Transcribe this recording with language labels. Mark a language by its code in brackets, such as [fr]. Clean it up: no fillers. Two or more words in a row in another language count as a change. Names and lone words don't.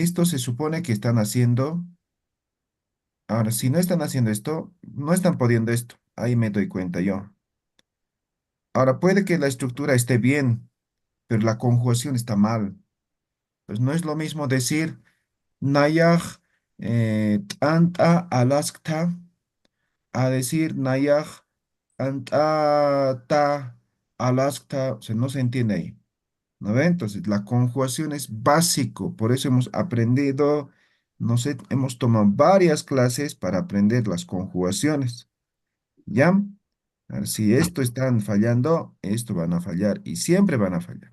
[es] Esto se supone que están haciendo. Ahora, si no están haciendo esto, no están pudiendo esto. Ahí me doy cuenta yo. Ahora, puede que la estructura esté bien, pero la conjugación está mal. Pues no es lo mismo decir [ay] Nayaj anta alaskta [es] a decir [ay] Nayaj anta ta alaskta. [es] O sea, no se entiende ahí. ¿No ve? Entonces, la conjugación es básico. Por eso hemos aprendido, no sé, hemos tomado varias clases para aprender las conjugaciones. ¿Ya? A ver, si esto están fallando, esto van a fallar y siempre van a fallar.